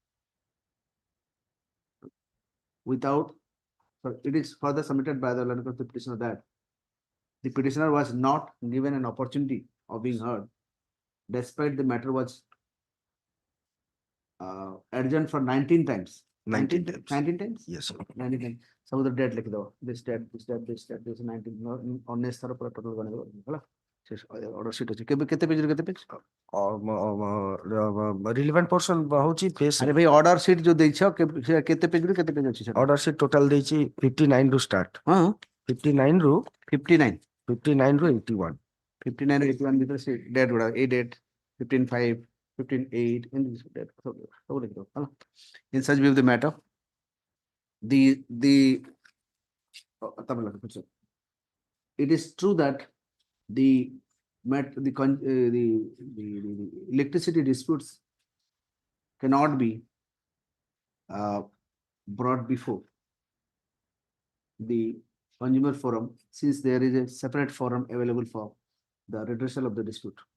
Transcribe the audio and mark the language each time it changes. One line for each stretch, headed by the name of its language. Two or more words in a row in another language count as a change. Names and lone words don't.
English: It is further submitted by the Lana petitioner that the petitioner was not given an opportunity of being heard, despite the matter was adjourned for 19 times. 19 times. 19 times? Yes, sir. 19 times. Some of the date like this date, this 19 honest total order sheet
Odia: ଅଛି କେବେ କେତେ ପେଜ କେତେ ପେଜ
English: relevant portion
Odia: ହଉଛି page. ଆରେ ଭାଇ
English: order sheet
Odia: जो ଦେଇଛ କେତେ ପେଜ ରୁ କେତେ ପେଜ ଅଛି ସେଟା?
English: Order sheet total
Odia: ଦେଇଛି 59 ରୁ start. ହଁ 59 ରୁ 59 ରୁ 81. 59 ରୁ 81 ଭିତରେ ସେ ଡେଟ୍ ଗୁଡା ଏଇ ଡେଟ୍ 15/5 15/8 ଏମିତି ଡେଟ୍ ସବୁ ଲେଖିଦବ ହେଲା।
English: In such view of the matter, it is true that the electricity disputes cannot be brought before the consumer forum, since there is a separate forum available for the redressal of the dispute.